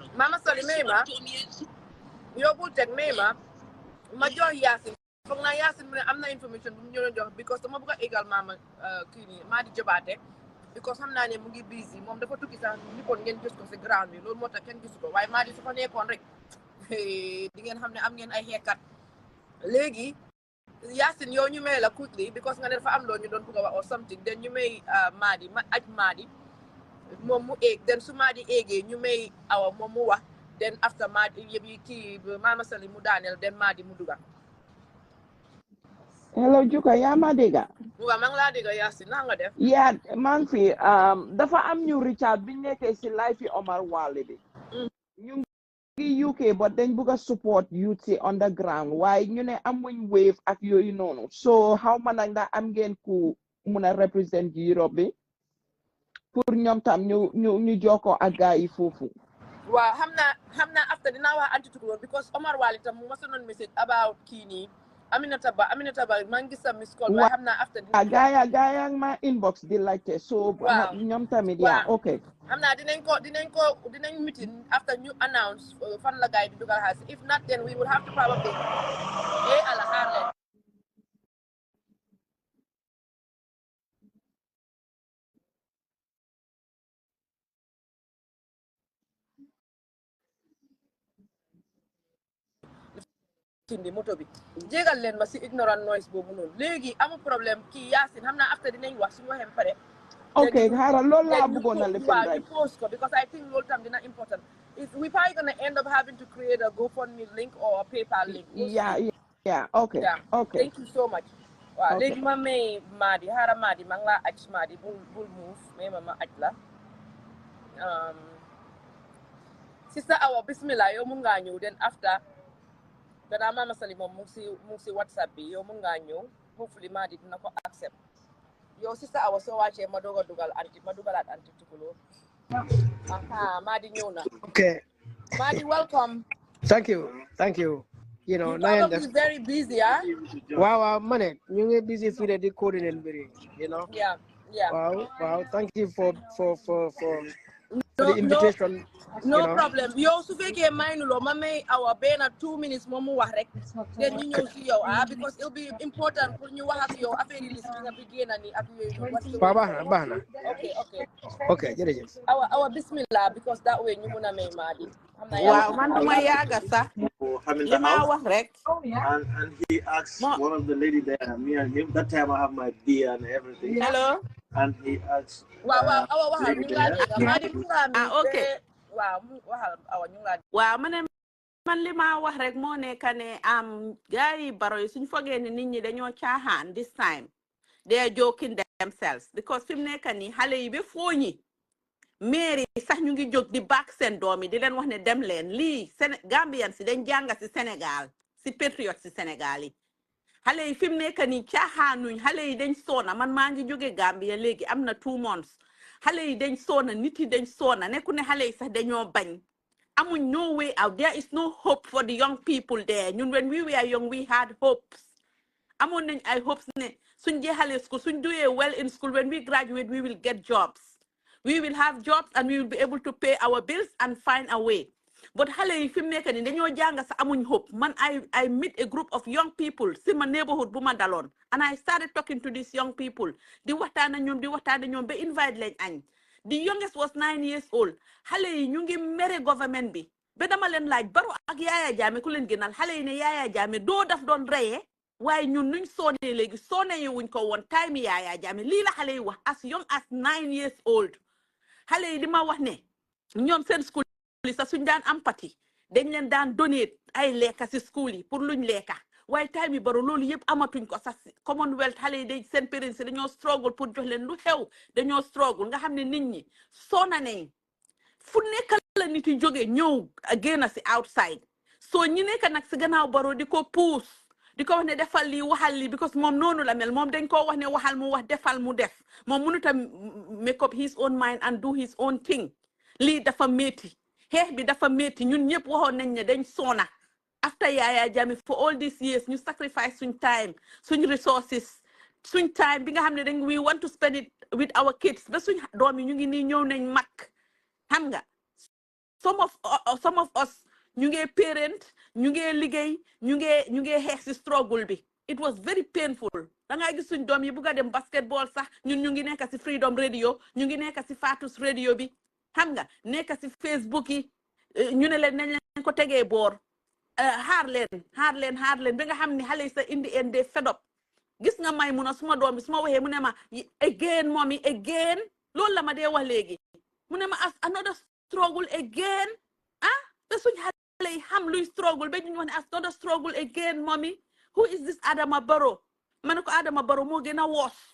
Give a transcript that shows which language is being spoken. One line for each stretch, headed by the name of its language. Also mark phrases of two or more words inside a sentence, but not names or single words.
Wolof: mama soli may ma yow bul teg may ma jox Yaasin foog naa Yaasin mu ne am na information bu mu ñu jox because dama bëgg a égal mama kii nii maa di jobaate because xam naa ne mu ngi busy moom dafa tukki sax nippoon ngeen gis ko si ground bi loolu moo tax kenn gisu ko waaye maa di su fa nekkoon rek di ngeen xam ne am ngeen ay xeekat léegi Yaasin yow ñu may la
English: quickly because
Wolof: nga ne dafa am loo ñu doon bëgg a wax
English: or something then
Wolof: ñu may Maadi moom mu éeg then su Maadi éegee ñu may awa moom mu wax
English: then after
Wolof: Maadi yëpp kii Mama Sali mu daaneel then Maadi mu duga hello Juka yaa ma dégga waaw maa ngi laa dégga Yaasin na nga def yaa maa ngi fi dafa am ñu Richard biñ nekkee si life yi Omar Wale bi ñu ngi UK but dañ bëgg a
English: support youth
Wolof: si underground waaye ñu ne amuñ wave ak yooyu noonu so xaw ma nag ndax am ngeen ku mun a represent Europe bi pour ñoom tam ñu jokkoo ak gaa yi foofu waaw xam naa after dinaa wax anti tukulóor because Omar Wale tam mu ma sonoon
English: message about
Wolof: kii nii Aminata Ba maa ngi gis sa
English: miss call
Wolof: waaye xam naa after gaaya ma inbox di laajte so ñoom tamit yaa ok xam naa dinañ
English: meeting after
Wolof: ñu announce fan la gaay di dugal xaalis
English: if not then we will have to probably
Wolof: ala xaar leen tindi moto bi jégal leen ma si
English: ignorant noise
Wolof: boobu noonu léegi amu problème kii Yaasin xam naa after dinañ wax suñu waxee pare ok xaaral loolu laa bëggoon a lifin ñu post ko
English: because I think
Wolof: loolu tam dina
English: important we probably gonna end up having to create a GoFundMe link or a PayPal link yeah okay thank you so much
Wolof: waaw léegi ma may Madi xaaral Madi ma ngi laa aj Madi bul move mais ma aj la Sister Awa bismillah yow mun ngaa ñëw den after danaa Mama Sali moom mu ngi si WhatsApp bi yow mun ngaa ñëw hopefully Madi dina ko accept yow Sister Awa soo wàccee ma doog a dugalaat anti tukuloo Madi ñëw na.
English: Okay. Madi, welcome. Thank you. You know, you probably very busy, huh? Wow, man, you're busy for the coordinating, you know. Yeah. Wow. Thank you for the invitation. No problem.
Wolof: Yo, su fekkee may nu lo ma may Awa benn 2 minutes moom mu wax rek. Then ñu ñëw si yow
English: because it'll be important
Wolof: pour ñu wax ak yow affaire yi list bi nga bi génn ni ak yooyu. Baax na. Okay, jërëjëf. Awa bismillah
English: because that way
Wolof: ñu mun a may Madi. Wow, man duma yaaga sax. Li ma wax rek.
English: And he asked one of the lady there, me and him. That time I have my beer and everything. Hello. And he asked.
Wolof: Wow, waxal ñu la dégg. Madi mu nga mi.
English: Okay.
Wolof: Waxal Awa ñu la. Waaw man li ma wax rek moo nekk ne gars yi baro yi suñ fogee ne nit ñi dañoo caaxaan
English: this time they are joking
Wolof: themselves because fi mu nekk nii xale yi ba fooñi mairie sax ñu ngi jóg di baak seen doom yi di leen wax ne dem leen lii Gambian si dañ jànga si Sénégal si patriote si Sénégal yi xale yi fi mu nekk nii caaxaanuñ xale yi dañ soona man maa ngi jóge Gambia léegi am na 2 months xale yi dañ soona nit yi dañ soona nekku ne xale yi sax dañoo bañ amuñ
English: no way out. There is no hope for the young people there. When we were young, we had hopes.
Wolof: Amoon nañ ay
English: hopes
Wolof: ne suñ jeexalee
English: school, suñ doing well in school, when we graduate, we will get jobs. We will have jobs and we will be able to pay our bills and find a way.
Wolof: But xale yi fi mu nekk nii dañoo jàng sa amuñ hope.
English: Man, I meet a group of young people
Wolof: si ma
English: neighborhood
Wolof: bu ma daloon.
English: And I started talking to these young people.
Wolof: Di waxtaan ak ñoom ba invite leen añ.
English: The youngest was 9 years old.
Wolof: Xale yi ñu ngi mere government bi. Ba dama leen laaj Barrow ak Yaya Jammeh ku leen gënal xale yi ne Yaya Jammeh doo daf doon reyee waaye ñun nuñ soonee léegi soonee yi wuñ ko woon time Yaya Jammeh lii la xale yi wax
English: as young as 9 years old.
Wolof: Xale yi di ma wax ne ñoom seen school yi sax suñ daan am pati dañ leen daan donate ay lekka si school yi pour luñ lekka waaye time yi Barrow loolu yëpp amatuñ ko sax Commonwealth xale yi dañ seen parents dañoo struggle pour jox leen lu xew dañoo struggle nga xam ne nit ñi soona nañ fu nekk la nit yi jógee ñëw génn si outside so ñi nekk nag si gannaaw Barrow di ko puus di ko wax ne defal lii waxal lii because moom noonu la mel moom dañ koo wax ne waxal mu wax defal mu def moom mënut a
English: make up his own mind and do his own thing
Wolof: lii dafa métti xeex bi dafa métti ñun ñëpp waxoon nañ ne dañ soona after Yaya Jammeh
English: for all these years
Wolof: ñu sacrifice suñ time suñ resources suñ time bi nga xam ne dañ
English: we want to spend it with our kids
Wolof: ba suñ doom yi ñu ngi nii ñëw nañ mag xam nga
English: some of us
Wolof: ñu ngi parent ñu ngi liggéey ñu ngi xeex si struggle bi
English: it was very painful
Wolof: da ngay gis suñ doom yi bugg a dem basketball sax ñun ñu ngi nekk si Freedom Radio ñu ngi nekk si Fatus Radio bi xam nga nekk si Facebook yi ñu ne leen nañ leen ko tegee boor xaar leen ba nga xam ne xale yi sa indi en de
English: fed up
Wolof: gis nga may mun a suma doom bi suma waxee mu ne ma
English: again mommy again
Wolof: loolu la ma dee wax léegi mu ne ma
English: as another struggle again te suñ xale yi xam luy struggle ba ñu wax ne as another struggle again mommy who is this
Wolof: Adama Barrow ma ne ko Adama Barrow moo gën a woos